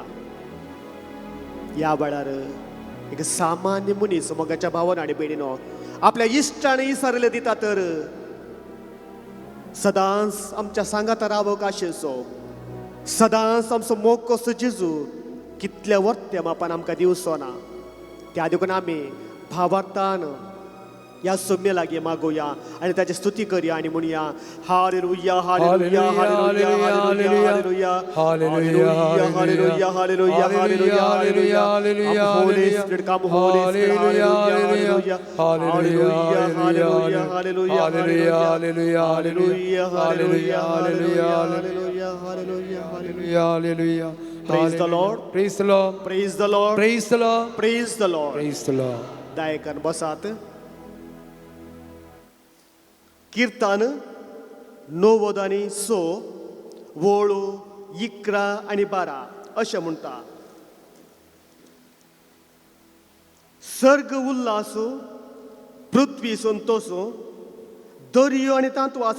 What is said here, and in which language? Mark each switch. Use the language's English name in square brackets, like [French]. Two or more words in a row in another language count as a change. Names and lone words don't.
[Konkani] ह्या वेळार एक सामान्य मनीस मोगाच्या भावान आनी भयणीनो आपल्या इश्टान विसरले दिता तर सदांच आमच्या सांगात रावंक आशेचो, सदांच आमचो मोग कसो जेजू कितल्या वर्त्या मापान आमकां दिवचो ना. त्या देखून आमी भावार्थान या सौम्य लागी मागोया आणि त्याची स्तुती करूया आणि म्हणूया हालेलुया हालेलुया हालेलुया हालेलुया हालेलुया हालेलुया हालेलुया हालेलुया हालेलुया हालेलुया [English] Holy Spirit come Holy Spirit [Konkani] हालेलुया हालेलुया हालेलुया हालेलुया हालेलुया हालेलुया हालेलुया हालेलुया हालेलुया हालेलुया हालेलुया हालेलुया [English] Hallelujah. Praise the Lord. Praise the Lord. Praise the Lord. Praise the Lord. Praise the Lord. Praise the Lord. [Konkani] दायकान बसात कीर्तन 90 आनी 6 वळू 11 आनी 12 अशें म्हणटा सर्ग उल्लासू पृथ्वी संतोषू दर्यो आनी तांतू आसा